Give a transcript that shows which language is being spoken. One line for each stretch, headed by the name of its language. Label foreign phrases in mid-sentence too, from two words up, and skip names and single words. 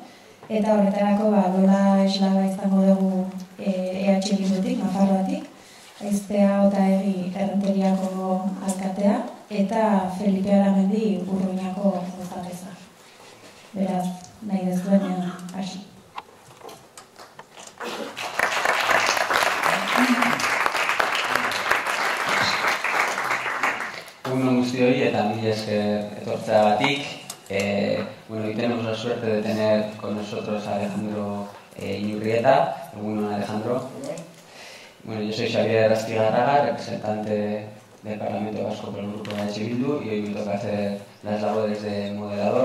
Basque: Eta horretarako duela eslaba izango dugu EH Bildutik, Nafarroatik, Aiztea Otaegi Errenteriako alkatea, eta Felipe Aramendi Urruñako gozateza. Beraz, nahi dezuenean hasi. Egun guztioi eta mila esker etortzeagatik.
Spanish: Hoy tenemos la suerte de tener con nosotros a Alejandro Inurrieta.
Basque: Egunon, Alejandro.
Spanish: Bueno, yo soy Xavier Astigarraga, representante del Parlamento Vasco por el Grupo de EH Bildu, y hoy me toca hacer las labores de moderador.